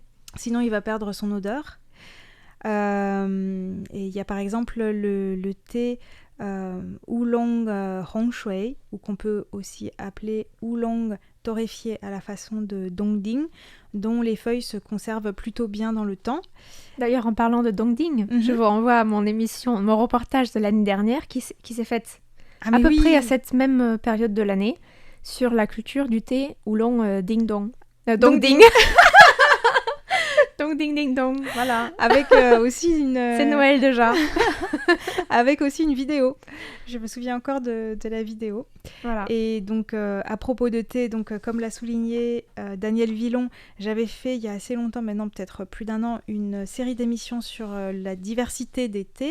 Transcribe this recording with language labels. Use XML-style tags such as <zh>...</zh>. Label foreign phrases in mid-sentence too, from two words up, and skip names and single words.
<fr>Sinon, il va perdre son odeur. Et il y a par exemple le thé oolong hongshui, ou qu'on peut aussi appeler oolong torréfié à la façon de dongding, dont les feuilles se conservent plutôt bien dans le temps. D'ailleurs, en parlant de dongding, je vous renvoie à mon reportage de l'année dernière qui s'est fait à peu près à cette même période de l'année sur la culture du thé oolong ding dong. Dongding. Dong ding ding dong, voilà. Avec aussi une... C'est Noël déjà. Avec aussi une vidéo. Je me souviens encore de la vidéo. Voilà. Et donc, à propos de thé, donc, comme l'a souligné Daniel Villon, j'avais fait il y a assez longtemps, maintenant peut-être plus d'1 an, une série d'émissions sur la diversité des thés.</fr>